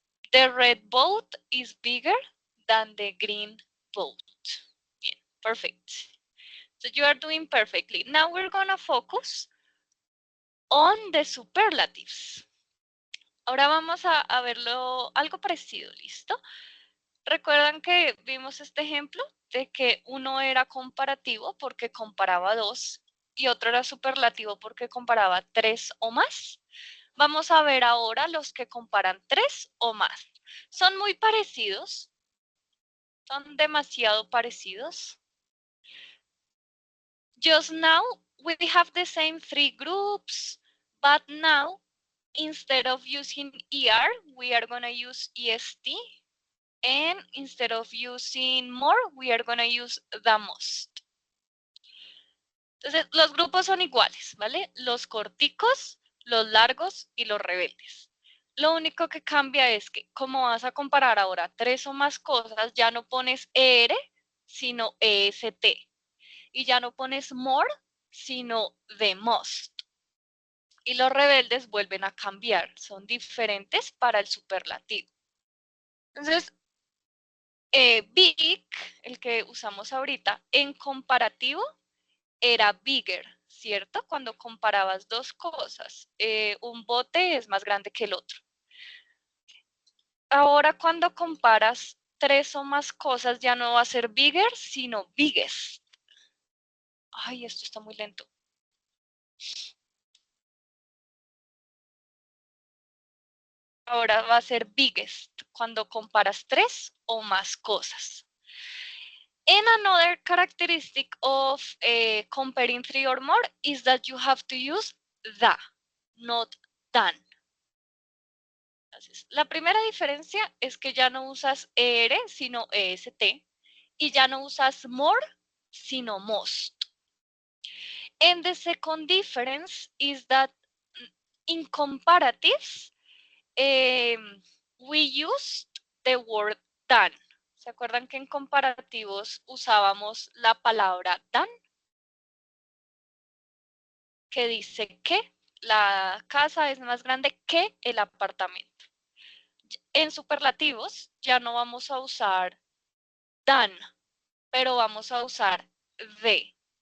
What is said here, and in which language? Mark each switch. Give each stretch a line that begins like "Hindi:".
English: The red boat is bigger than the green boat. Bien, perfect. So you are doing perfectly. Now we're gonna focus on the superlatives.
Spanish: Ahora vamos a verlo algo parecido, ¿listo? ¿Recuerdan que vimos este ejemplo de que uno era comparativo porque comparaba dos y otro era superlativo porque comparaba tres o más? Vamos a ver ahora los que comparan tres o más. Son muy parecidos, son demasiado parecidos.
English: Just now we have the same three groups, but now instead of using ER, we are going to use EST. And instead of using more, we are going to use the most.
Spanish: Entonces, los grupos son iguales, ¿vale? Los corticos, los largos y los rebeldes. Lo único que cambia es que, como vas a comparar ahora tres o más cosas, ya no pones ER, sino EST. Y ya no pones more, sino the most. Y los rebeldes vuelven a cambiar, son diferentes para el superlativo. Entonces, big, el que usamos ahorita, en comparativo era bigger, ¿cierto? Cuando comparabas dos cosas, un bote es más grande que el otro. Ahora cuando comparas tres o más cosas ya no va a ser bigger, sino biggest. Ay, esto está muy lento. Ahora va a ser biggest cuando comparas tres o más cosas.
English: And another characteristic of comparing three or more is that you have to use the, not than.
Spanish: Entonces, la primera diferencia es que ya no usas ER, sino EST, y ya no usas more, sino most.
English: And the second difference is that in comparatives, we used the word than.
Spanish: ¿Se acuerdan que en comparativos usábamos la palabra than? Que dice que la casa es más grande que el apartamento. En superlativos ya no vamos a usar than, pero vamos a usar de.